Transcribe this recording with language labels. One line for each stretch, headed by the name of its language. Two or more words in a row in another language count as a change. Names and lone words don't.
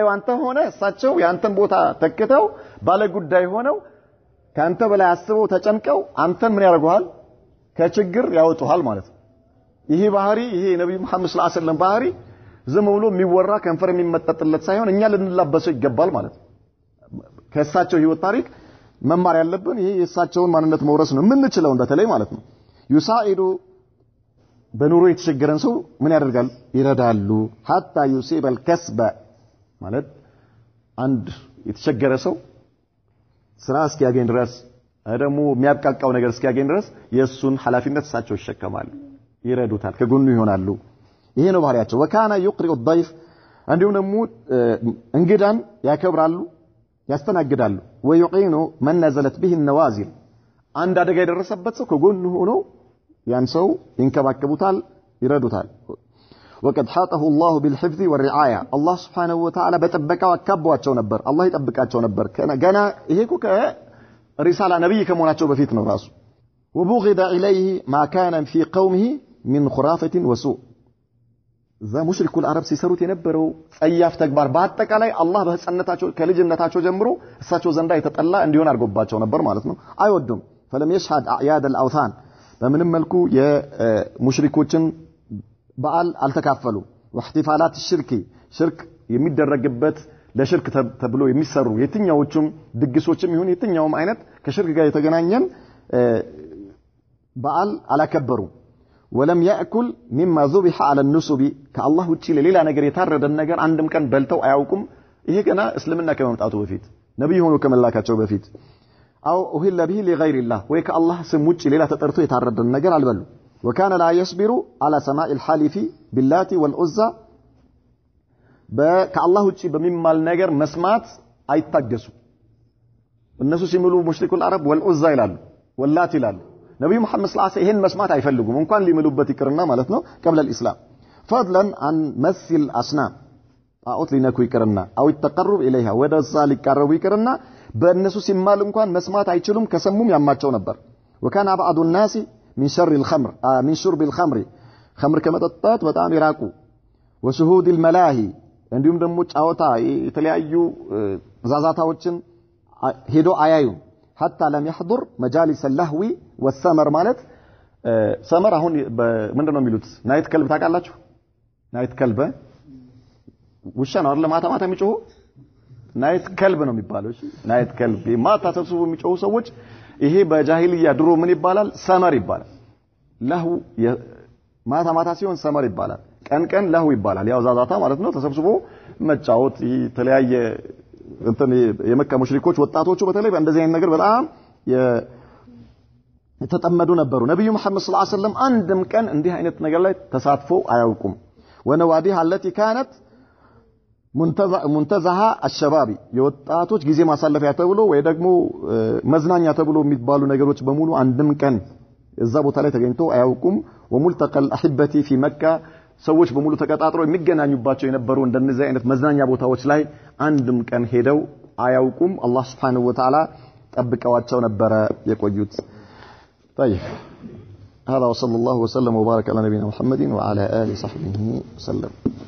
Amharic: አንተ ሆነ እሳቸው ያንተን ቦታ ተከተው ባለጉዳይ ሆነው ካንተ በላይ አስበው ተጨንቀው አንተን ምን ያደርጉሃል ከችግር ያወጡሃል ማለት ነው ይሄ ባህሪ ይሄ ነብዩ መሐመድ
Arabic: صلى الله عليه وسلم
Amharic: ባህሪ ዝም ብሎ የሚወራ ከንፈር የሚመጠጥለት ሳይሆን እኛ ልንላበሰው ይገባል ማለት ነው ከእሳቸው ህይወት ታሪክ መማር ያለብን ይሄ የእሳቸውን ማንነት መውረስ ነው የምንችለው በተለይ ማለት ነው ዩሳኢዱ በኑሮ የተቸገረን ሰው ምን ያደርጋል ይረዳሉ
Arabic: حتى يصيب الكسب
Amharic: ማለት አንድ የተቸገረ ሰው ስራ እስኪያገኝ ድረስ ደግሞ የሚያብቃቃው ነገር እስኪያገኝ ድረስ የሱን ሐላፊነት እሳቸው ይሸከማሉ ይረዱታል ከጎኑ ይሆናሉ ይሄ ነው ባህሪያቸው
Arabic: وكان يقرئ الضيف
Amharic: እንዲሁም ደግሞ እንግዳን ያከብራሉ ያስተናግዳሉ
Arabic: ويعين من نزلت به النوازل
Amharic: አንድ አደጋ የደረሰበት ሰው ከጎኑ ሆኖ ያን ሰው ይንከባከቡታል ይረዱታል
Arabic: وقد حاطه الله بالحفظ والرعايه الله سبحانه وتعالى
Amharic: በጥበቃው አካቧቸው ነበር አላህ ይጠብቃቸው ነበር ገና ይሄ እኮ ከሪሳላ ነብይ ከመሆናቸው በፊት ነው ራሱ
Arabic: وبغض اليه ما كان في قومه من خرافه وسوء
Amharic: ዛ
Arabic: مشركو العرب
Amharic: ሲሰሩት የነበረው ጸያፍ ተግባር በአጠቃላይ አላህ በህፃንነታቸው ከልጅነታቸው ጀምሮ እሳቸው ዘንዳ የተጠላ እንዲሆን አድርጎባቸው ነበር ማለት ነው አይወዱም
Arabic: فلم يشهد اعياد الاوثان
Amharic: በምንም መልኩ የሙሽሪኮችን በዓል አልተካፈሉ
Arabic: واحتفالات الشرك
Amharic: ሽርክ የሚደረግበት ለሽርክ ተብሎ የሚሰሩ የትኛዎቹም ድግሶችም ይሁን የትኛውም አይነት ከሽርክ ጋር የተገናኘን በዓል አላከበሩ
Arabic: ولم ياكل مما ذبح على النسب كالله
Amharic: ውጪ ለሌላ ነገር የታረደን ነገር አንድም ቀን በልተው አያውቁም ይሄ ገና እስልምና ከመምጣቱ በፊት ነብይ ሆኖ ከመላካቸው በፊት
Arabic: او اهل به لغير الله
Amharic: ወይ ከአላህ ስም ውጪ ሌላ ተጠርቶ የታረደን ነገር አልበሉ
Arabic: وكان لا يصبر على سماع الحلف باللات والعزى
Amharic: ከአላህ ውጪ በሚማል ነገር መስማት አይታገሱ እነሱ ሲምሉ
Arabic: مشركو العرب
Amharic: والعزى ይላሉ ወላት ይላሉ ነብዩ መሐመድ
Arabic: صلى الله عليه وسلم
Amharic: ይሄን መስማት አይፈልጉም እንኳን ሊምሉበት ይቅርና ማለት ነው
Arabic: قبل الاسلام فضلا عن مسل اصنام
Amharic: ጣዖት ሊነኩ ይቅርና
Arabic: او التقرب اليها
Amharic: ወደዛ ሊቀርቡ ይቅርና በእነሱ ሲማል እንኳን መስማት አይችሉም ከሰሙም ያማቸው ነበር
Arabic: وكان بعض الناس من شر الخمر من شرب الخمر
Amharic: خمر ከመጠጣት በጣም ይራቁ
Arabic: وشهود الملاهي
Amharic: እንዲሁም ደግሞ ጫወታ የተለያዩ ዛዛታዎችን ሄዶ አያዩ
Arabic: حتى لم يحضر مجالس اللهو والسمر
Amharic: ማለት ሰመር አሁን ምንድነው የሚሉት
English: night club
Amharic: ታውቃላችሁ
English: night club
Amharic: ውሻ ነው አይደል ማታ ማታ የሚጮሁ
English: night club
Amharic: ነው የሚባለው እሺ
English: night club
Amharic: ማታ ተሰብስበው የሚጮሁ ሰዎች ይሄ በጃሂልያ ድሮ ምን ይባላል ሰመር ይባላል ለሁ ማታ ማታ ሲሆን ሰመር ይባላል ቀን ቀን ለሁ ይባላል ያው ዛዛታ ማለት ነው ተሰብስቦ መጫወት የተለያየ እንትን የመካ ሙሽሪኮች ወጣቶቹ በተለይ በእንደዚህ አይነት ነገር በጣም የተጠመዱ ነበሩ ነብዩ መሐመድ
Arabic: صلى الله عليه وسلم
Amharic: አንድም ቀን እንዲህ አይነት ነገር ላይ ተሳትፎ አያውቁም ወነዋዲሃ
Arabic: التي كانت منتزها
Amharic: الشباب የወጣቶች ጊዜ ማሳለፊያ ተብሎ ወይ ደግሞ መዝናኛ ተብሎ የሚባሉ ነገሮች በሙሉ አንድም ቀን እዛ ቦታ ላይ ተገኝቶ አያውቁም
Arabic: وملتقى الاحبتي في مكه
Amharic: ሰዎች በሙሉ ተቀጣጥረው የሚገናኙባቸው የነበሩ እንደነዚህ አይነት መዝናኛ ቦታዎች ላይ አንድም ቀን ሄደው አያውቁም አላህ
Arabic: سبحانه وتعالى
Amharic: ጠብቀዋቸው ነበር የቆዩት
Arabic: طيب هذا وصلى الله وسلم وبارك على نبينا محمد وعلى آله وصحبه وسلم